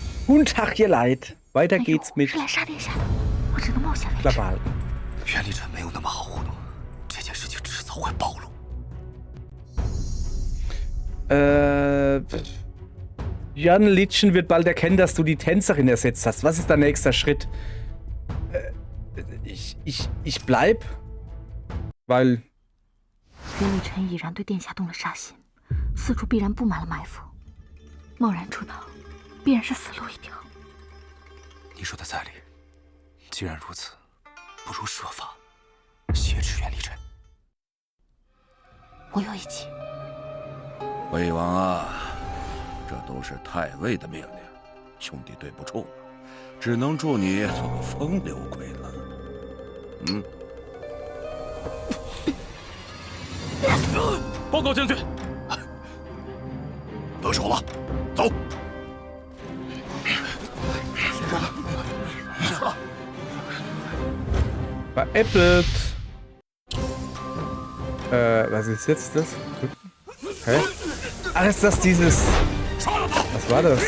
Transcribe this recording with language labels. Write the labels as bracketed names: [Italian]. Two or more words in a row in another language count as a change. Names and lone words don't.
[German] Guten Tag, ihr Leid. Weiter geht's mit [Chinese] 是来杀殿下的，我只能冒险为止。 [German] Klappe halten. [Chinese] 袁立晨没有那么好糊弄，这件事情迟早会暴露。 [German] Jan Litschen wird bald erkennen, dass du die Tänzerin ersetzt hast. Was ist dein nächster Schritt? Ich bleib, weil [Chinese] 袁立晨已然对殿下动了杀心，四处必然布满了埋伏，贸然出逃，必然是死路一条。你说的在理，既然如此，不如设法挟持袁立晨。我有一计。魏王啊，这都是太尉的命令，兄弟对不住了，只能祝你做个风流鬼了。报告将军，得手了，走。 [German] veräppelt. Was ist jetzt das? Hä? Ach, ist das dieses... Was war das?